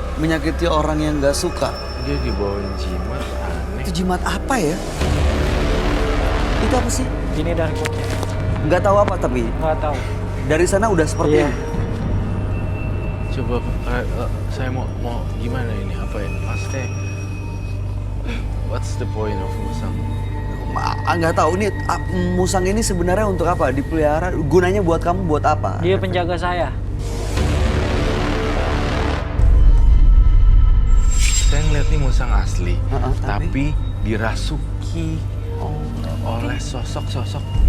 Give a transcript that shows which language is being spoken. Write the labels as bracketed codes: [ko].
[id] Menyakiti orang yang nggak suka. Dia dibawain jimat, aneh. Itu jimat apa ya? Itu apa sih? Ini dari kota. Nggak tahu apa tapi Nggak tahu. dari sana udah seperti Iya. ini. Coba saya mau gimana ini? Apa ya? Maksudnya, [en] what's the point of musang? [id] Nggak tahu ini musang ini sebenarnya untuk apa? Dipelihara, gunanya buat kamu buat apa? Dia penjaga saya. Saya ngeliat nih musang asli, tapi? tapi dirasuki oleh sosok-sosok